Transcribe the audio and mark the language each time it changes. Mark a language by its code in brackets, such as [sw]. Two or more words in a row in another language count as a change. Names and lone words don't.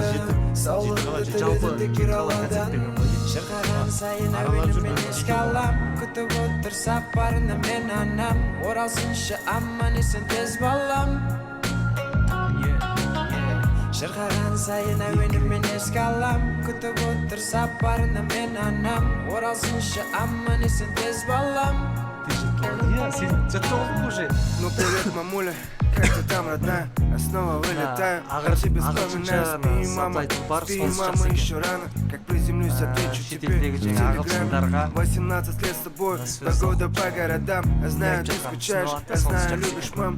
[kk] саулығымды тіледім кер аладан. Шырқаған сайын әуенімен еске алам, күтіп отыр сапарына мен анам, оралсыншы аман есен тез балам. Шырқаған сайын әуенімен еске алам, күтіп отыр сапарына мен анам, оралсыншы аман есен тез балам. Сен жаттап алдың уже. [ru] Ну привет, мамуля, как ты там, родная? Я снова вылетаю, о тебе вспоминаю. Спи, мама, еще рано. Как приземлюсь, отвечу тебе в телеграме. 18 лет с тобой, 2 года по городам. Я знаю, ты скучаешь, я знаю, любишь, мам.